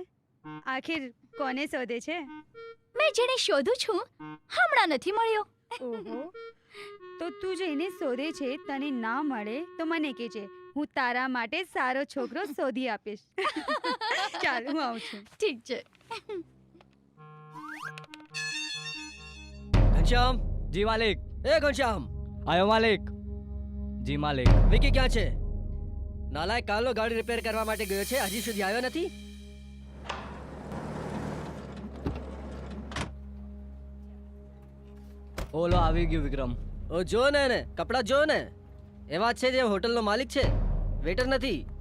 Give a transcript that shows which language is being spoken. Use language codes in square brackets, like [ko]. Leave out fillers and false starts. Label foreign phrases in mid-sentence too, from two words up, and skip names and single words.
[gu] આખિર કોને શોધે છે? મેં જેને શોધું છું હમણાં નથી મળ્યો। ઓહો, તો તું જેને શોધે છે તને ના મળે તો મને કહેજે, હું તારા માટે સારો છોકરો શોધી આપીશ। ચાલ હું આવું છું। ઠીક છે। घनश्याम જી માલિક। એ ઘનશ્યામ, આયો માલિક। જી માલિક। વિકી ક્યાં છે? નાલાયક કાલો ગાડી રિપેર કરવા માટે ગયો છે, હજી સુધી આવ્યો નથી। ઓલો આવી ગયો વિક્રમ। ઓ જો ને એને કપડા જો ને, એવા છે જે હોટલનો માલિક છે, વેટર નથી।